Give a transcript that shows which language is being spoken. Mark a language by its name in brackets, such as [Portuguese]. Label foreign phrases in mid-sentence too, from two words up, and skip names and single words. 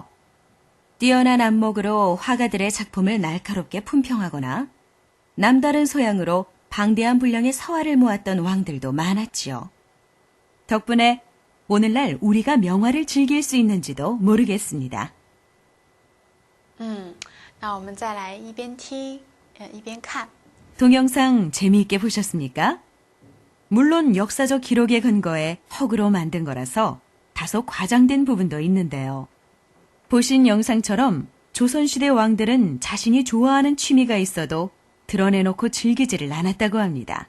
[Korean] 뛰어난 안목으로 화가들의 작품을 날카롭게 품평하거나 남다른 소양으로 방대한 분량의 서화를 모았던 왕들도 많았지요. 덕분에 오늘날 우리가 명화를 즐길 수 있는지도 모르겠습니다. [Chinese] 那我们再来一边听一边看。 [Korean] 동영상 재미있게 보셨습니까? 물론 역사적 기록에 근거해 허구로 만든 거라서 다소 과장된 부분도 있는데요. 보신 영상처럼 조선시대 왕들은 자신이 좋아하는 취미가 있어도 드러내놓고 즐기지를 않았다고 합니다.